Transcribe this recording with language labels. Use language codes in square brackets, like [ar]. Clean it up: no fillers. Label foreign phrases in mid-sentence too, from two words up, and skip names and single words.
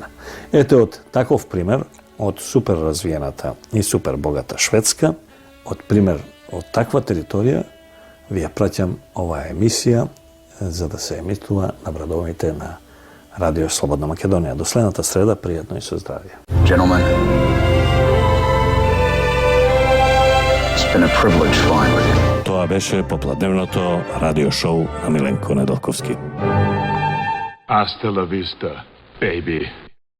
[mk] Ете од таков пример, од супер развиената и супер богата Шведска, од пример од таква територија, ви ја праќам оваа емисија за да се емитува на брадовите на Радио Слободна Македонија. До следната среда, пријатно и со здравје. [en] Gentlemen, it's been a privilege flying with you. [mk] Тоа беше попладневното радио шоу на Миленко Недолковски. [es] Hasta la vista, baby.